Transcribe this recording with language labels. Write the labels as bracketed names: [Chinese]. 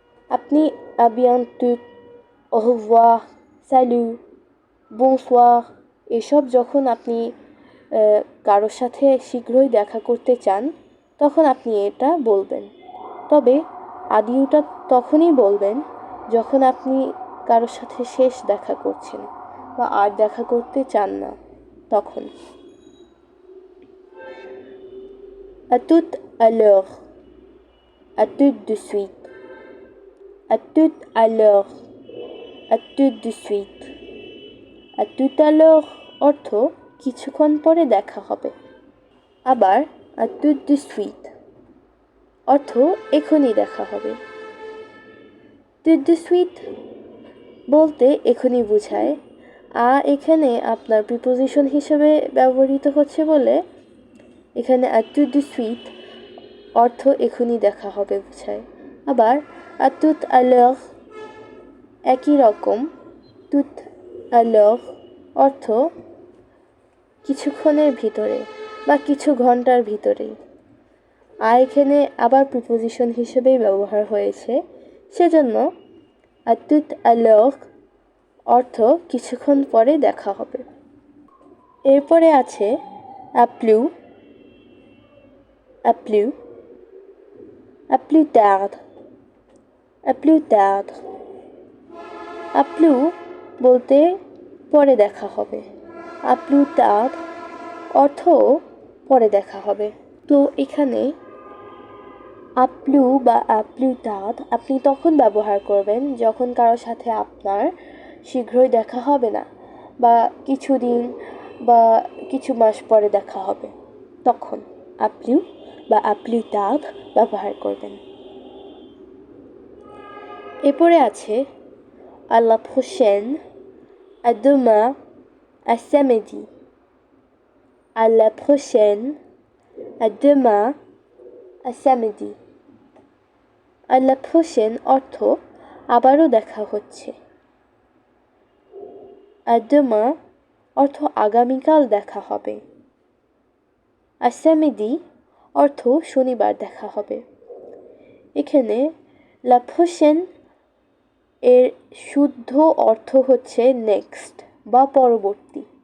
[Bangla] আপনি [French] à bientôt, au revoir, salut, bonsoir [Bangla] এসব যখন আপনি কারোর সাথে শীঘ্রই দেখা করতে চান তখন আপনি এটা বলবেন। তবে adieuটা তখনই বলবেন যখন আপনি কারোর সাথে শেষ দেখা করছেন বা আর দেখা করতে চান না, তখন। [French] à tout à l'heure, à tout de suite, à tout à l'heure, à tout de suite। à tout à l'heure [Bangla] অর্থ কিছুক্ষণ পরে দেখা হবে। আবার [French] à tout de suite [Bangla] অর্থ এখনই দেখা হবে। [French] tout de suite [Bangla] বলতে এখনই বোঝায়। এখানে আপনার প্রিপোজিশন হিসেবে ব্যবহৃত হচ্ছে বলে এখানে [French] à tout de suite [Bangla] অর্থ এখনই দেখা হবে বোঝায়। আবার [French] à tout à l'heure [Bangla] একই রকম, [French] tout à l'heure [Bangla] অর্থ কিছুক্ষণের ভিতরে বা কিছু ঘন্টার ভিতরেই। এখানে আবার প্রিপোজিশন হিসেবেই ব্যবহার হয়েছে, সেজন্য [French] à tout à l'heure [Bangla] অর্থ কিছুক্ষণ পরে দেখা হবে। এরপরে আছে [French] à plus, à plus, à plus tard, à plus tard। à plus [Bangla] বলতে পরে দেখা হবে। [French] à plus tard [Bangla] অর্থ পরে দেখা হবে। তো এখানে আপলু বা আপলুতাদ আপনি তখন ব্যবহার করবেন যখন কারোর সাথে আপনার শীঘ্রই দেখা হবে না, বা কিছুদিন বা কিছু মাস পরে দেখা হবে, তখন আপলু বা আপলুতাদ ব্যবহার করবেন। এরপরে আছে [French] à la prochaine, à demain, à samedi. À la prochaine, à demain, à samedi. À la prochaine [Bangla] অর্থ আবারও দেখা হচ্ছে। [French] à demain [Bangla] অর্থ আগামীকাল দেখা হবে। [French] à samedi [Bangla] অর্থ শনিবার দেখা হবে। এখানে [French] la prochaine [Bangla] এর শুদ্ধ অর্থ হচ্ছে নেক্সট বা পরবর্তী।